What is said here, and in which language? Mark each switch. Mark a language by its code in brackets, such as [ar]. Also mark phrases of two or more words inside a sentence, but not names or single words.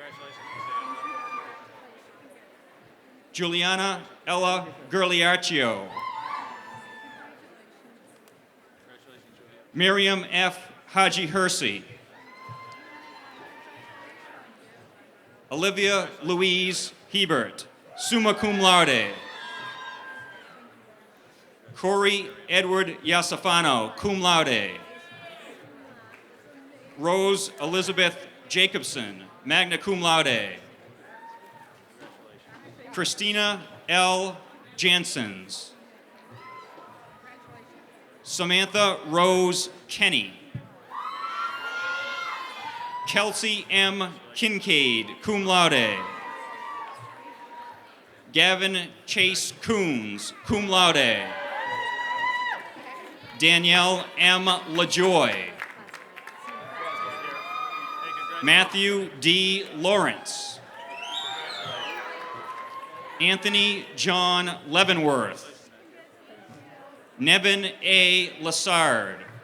[en] Juliana Ella Gerliaccio. Miriam F. Haji Hersey. Olivia Louise Hebert, [la] summa cum laude. [en] Corey Edward Yasafano, [la] cum laude. [en] Rose Elizabeth Jacobson, [la] magna cum laude. [en] Christina L. Jansens. Samantha Rose Kenny. Kelsey M. Kincaid, [la] cum laude. [en] Gavin Chase Coons, [la] cum laude. [en] Danielle M. LaJoy. Matthew D. Lawrence. Anthony John Leavenworth. Nevin A. Lassard.